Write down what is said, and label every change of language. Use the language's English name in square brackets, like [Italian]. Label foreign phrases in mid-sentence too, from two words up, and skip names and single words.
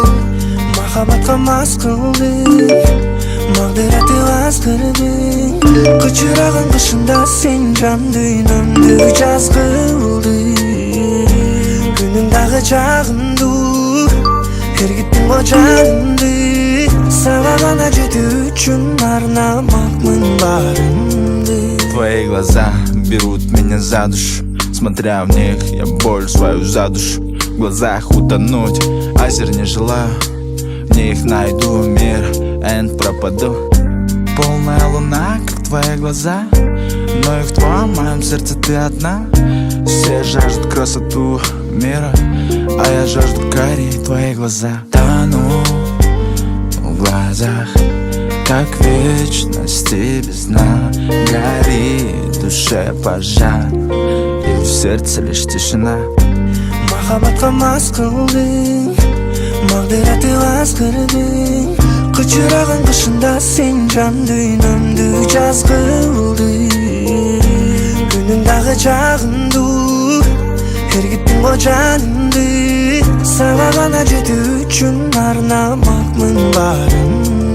[Kyrgyz] Махабатка мас кылдың, магдыраты азгырдың, кычыраган кышында сен жан дүйнөмдү жаз кылдың. Күнүң дагы жагымдуу, эргиттиң го жанымды, сага гана жетүү үчүн арнамакмын барымды. [Russian] Твои глаза берут меня за душу, смотря в них я боль свою задушу. В глазах утонуть, озер не желаю, в них найду мир, and пропаду. Полная луна, как твои глаза, но и в твоем моем сердце ты одна. Все жаждут красоту мира, а я жажду карие твои глаза. Тону в глазах, как вечности без дна. Горит в душе пожар, и в сердце лишь тишина. [Kyrgyz] Махабатка мас кылдың, магдыраты азгырдың, кычыраган кышында сен жан дүйнөмдү жаз кылдың. Күнүң дагы жагымдуу, эргиттиң го жанымды, сага гана жетүү үчүн арнамакмын барымды.